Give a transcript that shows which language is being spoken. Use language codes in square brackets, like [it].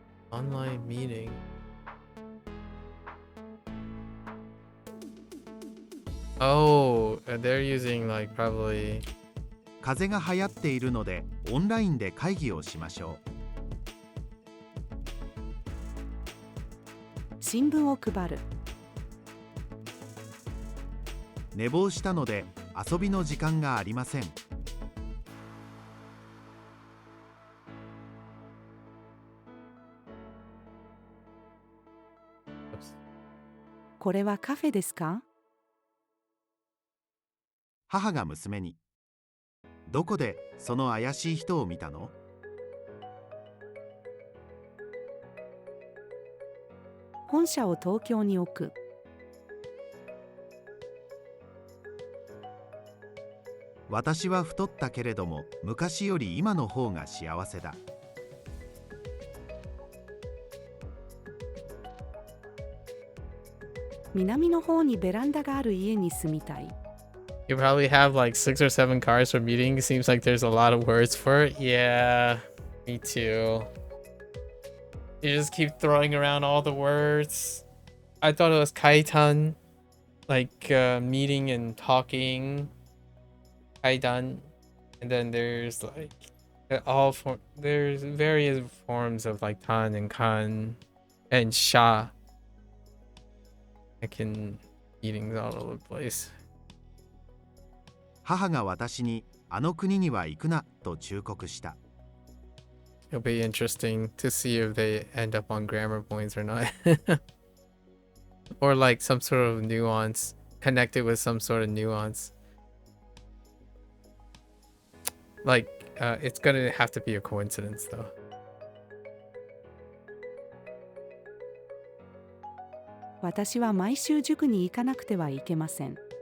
[en] Online meeting. Oh, they're using like probably. [ja] 風邪が流行っているのでオンラインで会議をしましょう。新聞を配る。寝坊したので遊びの時間がありません。これはカフェですか？母が娘に、どこでその怪しい人を見たの？本社を東京に置く。私は太ったけれども昔より今の方が幸せだ。南の方にベランダがある家に住みたい。 [en] You probably have like 6 or 7 cars for meetings. Seems like there's a lot of words for it. Yeah, me too. You just keep throwing around all the words. I thought it was kaitan, like meeting and talking. Kaidan, and then there's like there's various forms of like tan and kan and sha. I can meetings all over the place. [ja] 母が私にあの国には行くなと忠告した。 [en] It'll be interesting to see if they end up on grammar points or not. Or like some sort of nuance, connected with some sort of nuance. Like, it's gonna have to be a coincidence though. [ja] 私は毎週塾に行かなくてはいけません。